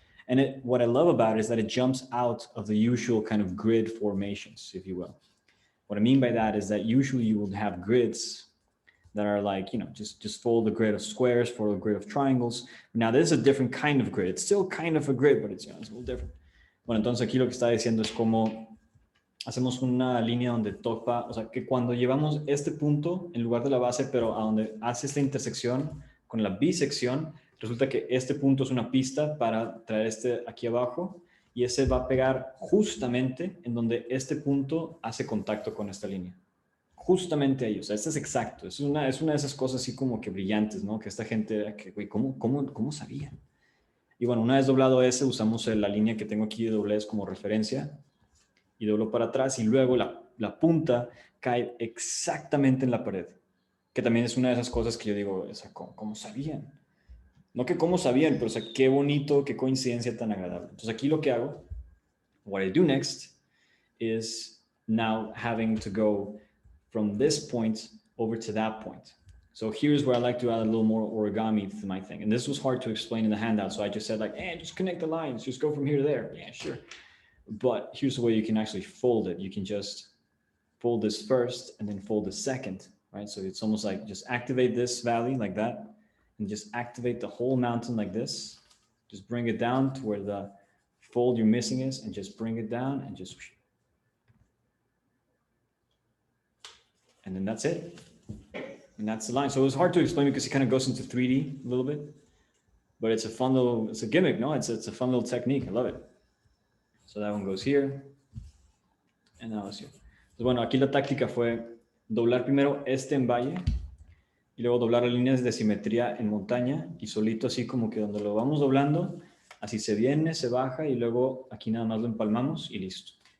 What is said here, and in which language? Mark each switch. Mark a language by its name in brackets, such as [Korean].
[English] And what I love about it is that it jumps out of the usual kind of grid formations, if you will. What I mean by that is that usually you will have grids that are like, you know, just fold a grid of squares, fold a grid of triangles. Now this is a different kind of grid. It's still kind of a grid, but it's, you know, it's a little different. [Spanish] Bueno, entonces aquí lo que está diciendo es como hacemos una línea donde topa, o sea, que cuando llevamos este punto en lugar de la base, pero a donde hace esta intersección con la bisección, resulta que este punto es una pista para traer este aquí abajo y ese va a pegar justamente en donde este punto hace contacto con esta línea. Justamente ahí, o sea, este es exacto. Es una de esas cosas así como que brillantes, ¿no? Que esta gente, que, güey, ¿cómo sabían? Y bueno, una vez doblado ese, usamos la línea que tengo aquí de doblez como referencia y doblo para atrás y luego la punta cae exactamente en la pared, que también es una de esas cosas que yo digo, o sea, ¿cómo sabían? No que cómo sabían, pero o sea, qué bonito, qué coincidencia tan agradable. Entonces aquí lo que hago, [English] what I do next is now having to go from this point over to that point. So here's where I like to add a little more origami to my thing. And this was hard to explain in the handout. So I just said like, just connect the lines, just go from here to there. Yeah, sure. But here's the way you can actually fold it. You can just fold this first and then fold the second, right? So it's almost like just activate this valley like that and just activate the whole mountain like this. Just bring it down to where the fold your missing is and just bring it down and just, and then that's it. And that's the line. So it was hard to explain because it kind of goes into 3D a little bit, but it's a fun little, it's a gimmick, no? It's a fun little technique. I love it. So that one goes here. And now it's here. [Spanish] Entonces, bueno, aquí la táctica fue doblar primero este en valle y luego doblar las líneas de simetría en montaña y solito así como que donde lo vamos doblando, así se viene, se baja y luego aquí nada más lo empalmamos y listo.